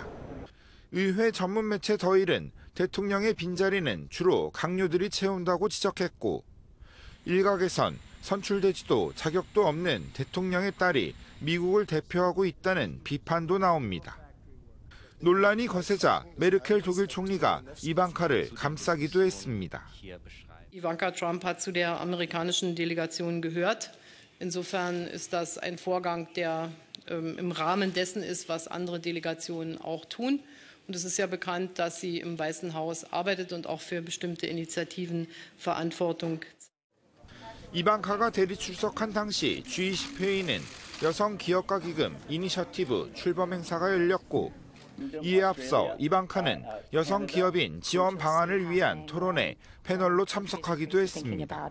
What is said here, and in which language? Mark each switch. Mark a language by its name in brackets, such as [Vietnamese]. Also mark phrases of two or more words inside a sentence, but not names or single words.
[Korean] 의회 전문 매체 더일은 대통령의 빈자리는 주로 강요들이 채운다고 지적했고 일각에선 선출되지도 자격도 없는 대통령의 딸이 미국을 대표하고 있다는 비판도 나옵니다. 논란이 거세자 메르켈 독일 총리가 이방카를 감싸기도 했습니다. [German] Ivanka Trump hat zu der amerikanischen Delegation gehört. Insofern ist das ein Vorgang, der im Rahmen dessen ist, was andere Delegationen auch tun. Und es ist ja bekannt, dass sie im Weißen Haus arbeitet und auch für bestimmte Initiativen Verantwortung. [Korean] 이방카가 대리 출석한 당시 G20 회의는 여성 기업가 기금 이니셔티브 출범 행사가 열렸고 이에 앞서 이방카는 여성 기업인 지원 방안을 위한 토론에 패널로 참석하기도 했습니다.